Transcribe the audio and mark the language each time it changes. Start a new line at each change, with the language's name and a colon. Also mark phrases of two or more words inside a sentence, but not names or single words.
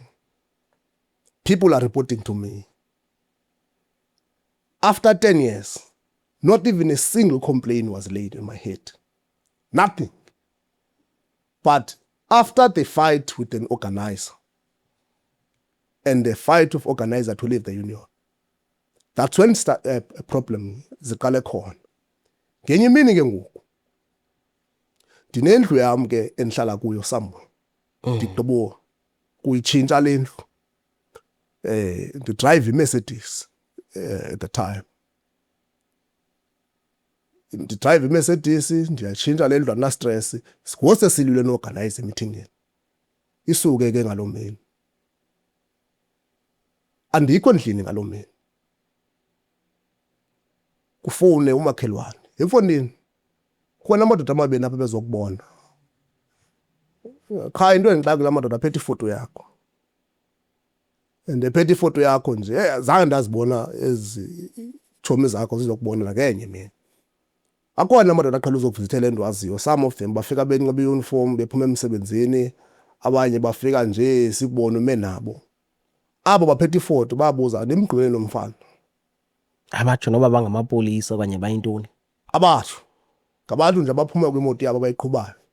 English: People are reporting to me. After 10 years, not even a single complaint was laid on my head. Nothing. But after the fight with an organizer and the fight of organizer to leave the union, that's when a problem
Xhosa: ziqale khona. Ngenye imini ke ngoku ndinendlu yam ke endihlala kuyo somewhere. Ndigqibo kuyitshintsha le ndlu. Ndidrive iMercedes
English: at the time.
Xhosa: Ndidrive iMercedes, ndiyatshintsha le ndlu andina stress. Ngose silwile no-organize emithingeni. Isuke ke ngaloo mini. Andikho endlini ngaloo mini. Kufowune umakhelwane. Emfonini. Khona amadoda amabini apha bezokubona. Cha into endixaka la madoda aphethe ifoto yakho. And ephethe ifoto yakho nje zange ndazibona ezi chomi zakho zizokubona nakenye mina. Akhona amadoda aqhela uzokuvizithela endwaziyo.
English: Some of them
Xhosa: bafika benxibe uniform bephuma emsebenzini, abanye bafika nje sikubona ume nabo. Abo baphethe ifoto babuza nimgqibele nomfana. Abatsho noba bangamapolisa okanye bayintoni. Abatsho ngabantu nje abaphuma kwimoto yabo abayiqhubayo.